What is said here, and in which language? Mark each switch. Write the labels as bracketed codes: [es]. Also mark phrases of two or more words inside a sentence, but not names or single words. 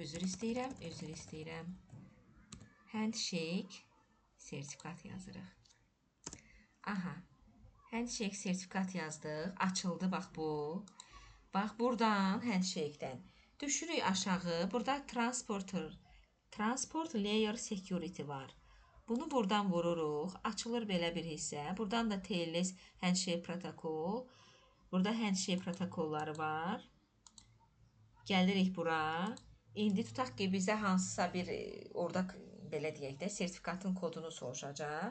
[az] Üzr istəyirəm. Handshake. Sertifikat yazırıq. Aha. Handshake sertifikat yazdıq. Açıldı bax bu. Bax buradan handshake'dən düşürük aşağı. Burada [en] transport layer security [az] var. Bunu buradan vururuq. Açılır belə bir hissə. Buradan da [en] TLS handshake [az] protokol. Burada handshake protokolları var. Gəlirik bura. İndi tutaq ki, bizə hansısa bir orada belə deyək də sertifikatın kodunu soruşacaq.